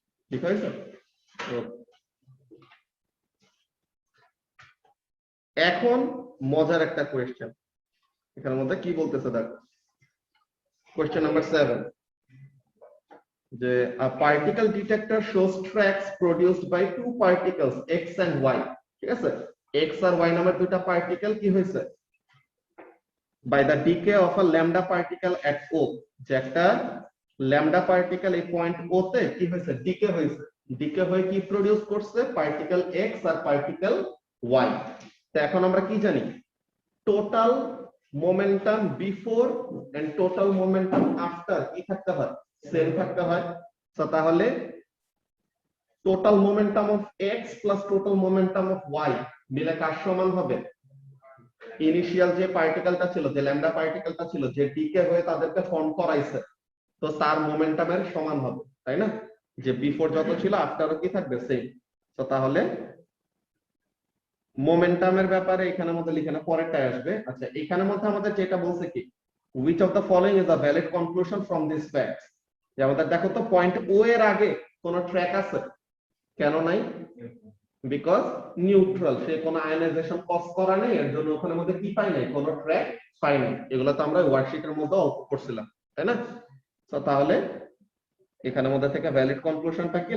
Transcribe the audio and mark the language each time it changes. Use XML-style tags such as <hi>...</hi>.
<bn>ঠিক আছে, এখন মজার একটা কোয়েশ্চেন এখানের মধ্যে কি বলতেছে দেখো।</bn> <en>Question number 7, যে a particle detector shows tracks produced by two particles x and y।</en> <bn>ঠিক আছে, x আর y নামের দুটো পার্টিকেল কি হয়েছে?</bn> <en>by the decay of a lambda particle at O,</en> <bn>যে একটা ল্যামডা পার্টিকেল এই পয়েন্ট O তে কি হয়েছে? ডিকে হয়েছে। ডিকে হয়ে কি প্রডিউস করছে? পার্টিকেল x আর পার্টিকেল y। তো এখন আমরা কি জানি? Total momentum before and total momentum after কি থাকতে হয়? সেম থাকতে হয়। তো তাহলে total momentum of x plus total momentum of y মিলে কার সমান হবে? ইনিশিয়াল যে পার্টিকেলটা ছিল, যে ল্যামডা পার্টিকেলটা ছিল, যে ডিকে হয়ে তাদেরকে ফর্ম করাইছে, তো তার মোমেন্টামের সমান হবে, তাই না? যে বিফোর যত ছিল আফটারও কি থাকবে? সেম। তো তাহলে মোমেন্টামের ব্যাপারে এখানের মধ্যে লিখে না, পরেরটাই আসবে। আচ্ছা, এখানের মধ্যে আমাদের যেটা বলছে কি,</bn> <en>which of the following is a valid conclusion from this fact?</en> <bn>যে আমাদের দেখো তো পয়েন্ট ও এর আগে কোন ট্র্যাক আছে? কেন নাই? বিকজ নিউট্রাল, সে কোনো আয়নাইজেশন কজ করা নেই, এর জন্য ওখানের মধ্যে কি পাই নাই? কোনো ট্র্যাক পাই নাই। এগুলো তো আমরা ওয়ার্কশিটের মধ্যে অল্প করছিলাম, তাই না? তো তাহলে এখানের মধ্যে থেকে ভ্যালিড কনক্লুশনটা কি?</bn>